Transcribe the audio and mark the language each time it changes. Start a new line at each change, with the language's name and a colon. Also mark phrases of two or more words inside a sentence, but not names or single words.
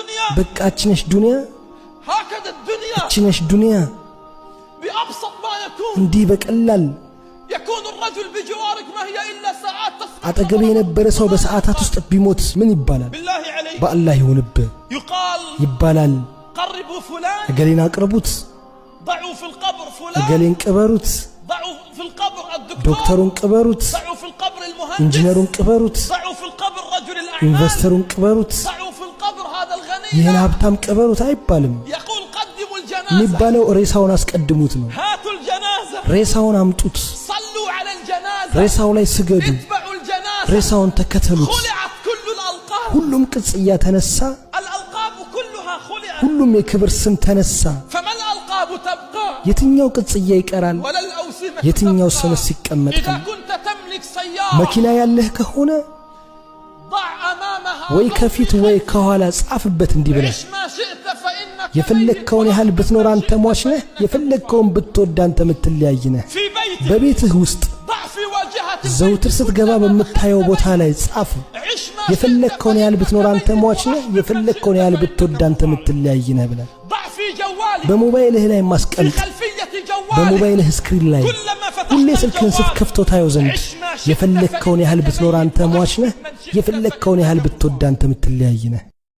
Amharic: በቃችነሽ ዱንያ
Arabic: هكذا الدنيا
Amharic: እችነሽ ዱንያ
Arabic: بأبسط ما يكون
Amharic: እንዲህ በቀላል
Arabic: يكون الرجل بجوارك ما هي إلا ساعات تسقط
Amharic: አጠገቤ የነበረ ሰው በሰዓታት ውስጥ ቢሞት ምን ይባላል?
Arabic: بالله عليك
Amharic: በአላህ ይሁንብህ
Arabic: يقال
Amharic: ይባላል።
Arabic: قربوا فلان
Amharic: እገሌን አቅርቡት፣
Arabic: ضعوا في القبر فلان
Amharic: እገሌን ቅበሩት፣
Arabic: ضعوا في القبر الدكتور
Amharic: ዶክተሩን ቅበሩት፣
Arabic: ضعوا في القبر المهندس
Amharic: ኢንጂነሩን ቅበሩት፣
Arabic: ضعوا في القبر رجل الأعمال
Amharic: ኢንቨስተሩን ቅበሩት፣
Arabic: ضعوا في القبر هذا الغني
Amharic: ይህን ሀብታም ቅበሩት አይባልም።
Arabic: يقول قدموا الجنازة
Amharic: የሚባለው ሬሳውን አስቀድሙት ነው።
Arabic: هاتوا الجنازة
Amharic: ሬሳውን አምጡት፣
Arabic: صلوا على الجنازة
Amharic: ሬሳው ላይ ስገዱ፣
Arabic: اتبعوا الجنازة
Amharic: ሬሳውን ተከተሉት።
Arabic: خلعت كل الألقاب
Amharic: ሁሉም ቅጽያ ተነሳ፣
Arabic: الألقاب كلها خلعت
Amharic: ሁሉም የክብር ስም ተነሳ።
Arabic: فما الألقاب تبقى
Amharic: የትኛው ቅጽያ ይቀራል?
Arabic: ولا الأوسمة
Amharic: የትኛው
Arabic: تبقى
Amharic: ስምስ ይቀመጣል?
Arabic: إذا كنت تملك سيارة
Amharic: መኪና ያለህ ከሆነ
Arabic: ضع أمامها
Amharic: ወይ ከፊት ወይ ከኋላ ጻፍበት እንዲህ ብለህ
Arabic: عش ما شئت فإنك
Amharic: የፈለግከውን ያህል ብትኖር አንተ ሟች ነህ፣ የፈለግከውን ብትወድ አንተ ምትለያይ ነህ።
Arabic: في بيتك
Amharic: በቤትህ ውስጥ
Arabic: ضع في واجهة
Amharic: ዘውትር ስትገባ በምታየው ቦታ ላይ ጻፉ።
Arabic: عش ما
Amharic: የፈለግከውን ያህል ብትኖር አንተ ሟች ነህ፣ የፈለግከውን ያህል ብትወድ አንተ ምትለያይ ነህ ብለህ
Arabic: ضع في جوالك
Amharic: በሞባይልህ ላይ
Arabic: في
Amharic: ማስቀመጥ።
Arabic: خلفية جوالك
Amharic: በሞባይልህ ስክሪን ላይ
Arabic: كلما
Amharic: ሁሌ
Arabic: فتحت
Amharic: ስልክህን ስትከፍተው ታየው ዘንድ የፈለግከውን ያህል ብትኖር አንተ ሟች ነህ፣ የፈለግከውን ያህል ብትወድ አንተ ምትለያይ ነህ።